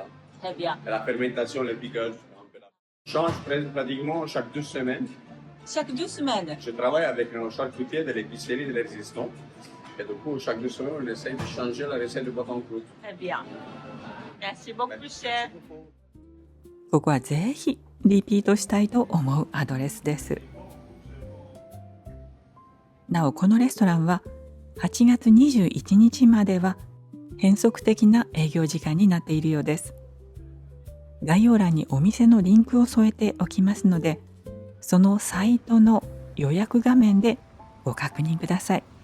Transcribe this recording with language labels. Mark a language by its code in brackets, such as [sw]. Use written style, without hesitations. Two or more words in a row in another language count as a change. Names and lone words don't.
[fr] Très bien. Et la fermentation, le pickles. On change pratiquement chaque 2 semaines. Chaque 2 semaines. Je travaille avec nos charcutiers de l'épicerie de l'existant. Et du coup, chaque 2 semaines, on essaye de changer la recette de boîte en croûte. Très bien. Merci beaucoup, chef. [ja] ここはぜひリピートしたいと思うアドレスです。なおこのレストランは8月21日までは変則的な営業時間になっているようです。概要欄にお店のリンクを添えておきますので、そのサイトの予約画面でご確認ください。